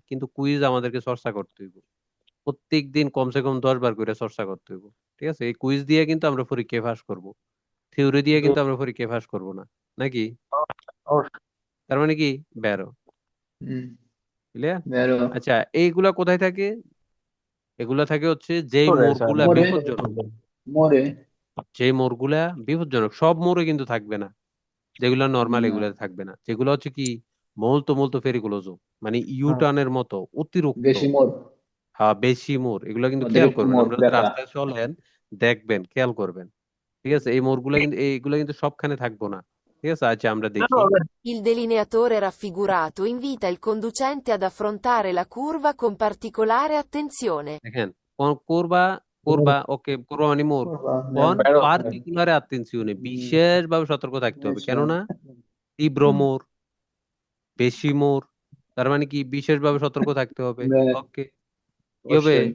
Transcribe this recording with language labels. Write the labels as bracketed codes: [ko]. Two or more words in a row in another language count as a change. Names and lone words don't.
[bn] কিন্তু কুইজ আমাদেরকে চর্চা করতে হইব, প্রত্যেক দিন কমসে কম 10 বার করে চর্চা করতে হইব। ঠিক আছে, এই কুইজ দিয়ে কিন্তু আমরা পরীক্ষায় পাস করব, থিওরি দিয়ে কিন্তু আমরা পরীক্ষায় পাস করব না, নাকি? অবশ্যই। তার মানে কি বেরো, ক্লিয়ার? Vero. আচ্ছা, এইগুলা কোথায় থাকে? এগুলা থাকে হচ্ছে যেই More, মোড়গুলা more. বিপজ্জনক, More. যেই মোড়গুলা বিপজ্জনক, সব মোড়ে কিন্তু থাকবে না, যেগুলা নর্মাল না। এগুলা থাকবে না, যেগুলো হচ্ছে কি [it] molto molto pericoloso, [bn] মানে ইউ টার্নের মতো অতিরিক্ত, বেশি মোর। হ্যাঁ বেশি মোড়, এগুলা কিন্তু খেয়াল অতিরিক্ত করবেন, মোর, আমরা যদি বেকা। রাস্তায় চলেন দেখবেন, খেয়াল করবেন। ঠিক আছে, এই মোড়গুলা কিন্তু এইগুলা কিন্তু সবখানে থাকবো না। ঠিক আছে, আচ্ছা আমরা দেখি। [it] Il delineatore raffigurato invita il conducente ad affrontare la curva con particolare attenzione. [bn] দেখেন, কোরবা ওকে, কোরবা মানে মোর, কোন [it] particolare attenzione, [bn] বিশেষভাবে সতর্ক থাকতে হবে, কেননা তীব্র মোর, বেশি মোর, তার মানে কি বিশেষভাবে সতর্ক থাকতে হবে। ওকে, কি হবে?